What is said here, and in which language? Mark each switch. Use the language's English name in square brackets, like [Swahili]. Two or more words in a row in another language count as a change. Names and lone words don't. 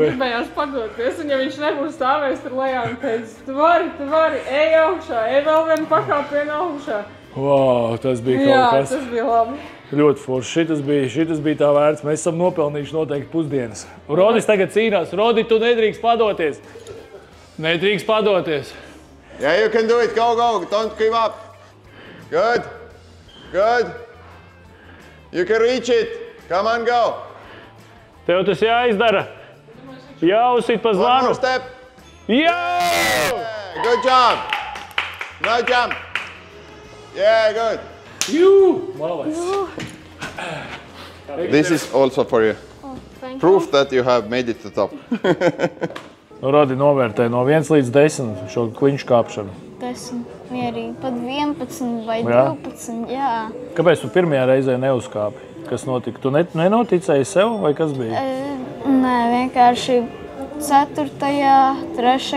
[Latvian] gribējās padoties, un ja viņš nebūs stāvējis tur lejā un teicis, tu vari, ej augšā, ej vēl vienu pakāpienu augšā. Wow, tas bija kaut kas. Jā, tas bija labi. Ļoti forši. Šitas bija tā vērts. Mēs esam nopelnījuši noteikti pusdienas. Rodis tagad cīnās. Rodi, tu nedrīkst padoties. Nedrīkst padoties. [English] Yeah, you can do it. Go. Don't give up. Good. You can reach it. Come on, go. [Latvian] Tev tas jāizdara. Jāuzsit pa zvanu. [English] One more step. Yeah! Good job. No jump. Yeah, good. This is also for you. Oh, thank Proof you. that you have made it to top. [Latvian] Rodi novērtē no 1 līdz 10 šo kliņšu kāpšanu. 10, mierīgi, pat 11 vai 12, jā. Kāpēc tu pirmajā reizē neuzkāpi? Kas notika? Tu nenoticēji sev vai kas bija? Nē, vienkārši 4., 3.